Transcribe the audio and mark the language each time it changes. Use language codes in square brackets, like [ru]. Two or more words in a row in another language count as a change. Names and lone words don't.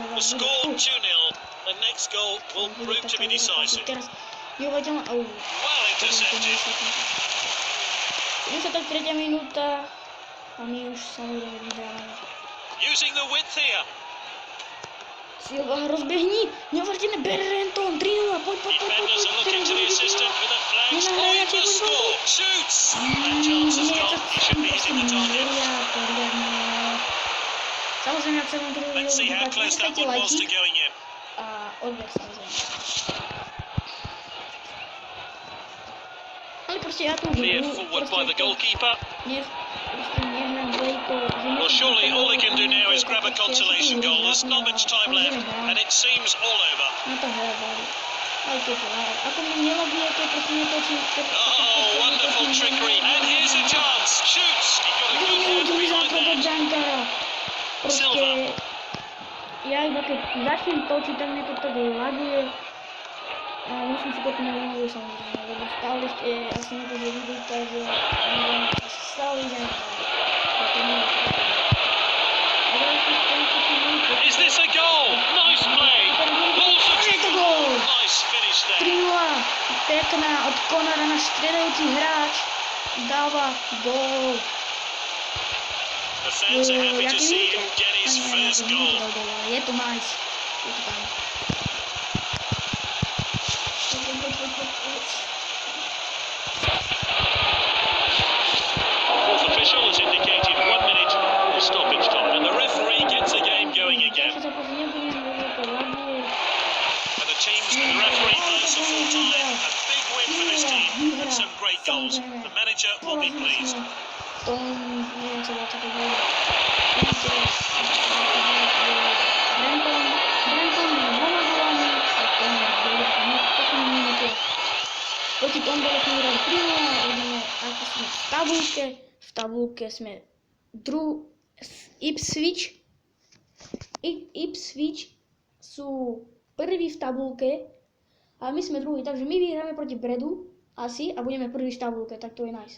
[en] The [sk] vás [en] score [sk] bude. 2-0. [en] The next goal will prove to be decisive. [sk] Teraz, vyhoďte ma, au. [en] Well intercepted. [sk] 73. minúta a my už samozrejme vyhrávame. [en] Using the width here. [sk] Silva, rozbehni, neuveriteľné Brenton, 3-0, poď. [en] Defenders are looking to the assistant with a flash. [sk] Nenahrávacie, [en] Oh, he [sk] poď. [en] must score. Shoots. That chance has gone. He should be hitting the target. [sk] Poriadne. Samozrejme, ak sa vám to [en] Let's see how close that one was to going in. [sk] a odber samozrejme. Ale proste ja tu [en] Cleared forward by the goalkeeper. [sk] nehrám dvojko. [en] Well, surely all he can do now is grab a consolation goal. There's not much time left, and it seems all over. [sk] Na to hrávali. Aj keď ako mi nelabuje, keď proste netočí. [en] Oh, wonderful trickery. And here's a chance. Shoots. He got a good hand behind that. [sk] Proste, ja iba keď začnem točiť, tak mne to tak laguje. A musím si potom neviem, samozrejme, lebo stále ešte asi nebude vidieť, takže neviem, stále idem. [en] Is this a goal? Nice play. Balls are [sk] Je to gól! [en] Nice finish there. [sk] 3-0, pekná od Conora, náš striedajúci hráč dáva gól. [en] The fans are happy to see him get his first goal. [sk] Je to nice. Je to tam. [en] Fourth official has indicated 1 minute of stoppage time, and the referee gets the game going again. And the teams and the referee blows the full time. A big win for this team and some great goals. The manager will be pleased. [sk] Neviem, čo bolo také gól. Proti tomu sme hrali 3-0, ideme ako sme v tabulke sme Ipswich sú prví v tabulke a my sme druhí, takže my vyhráme proti Bredu asi a budeme prví v tabulke, tak to je nice.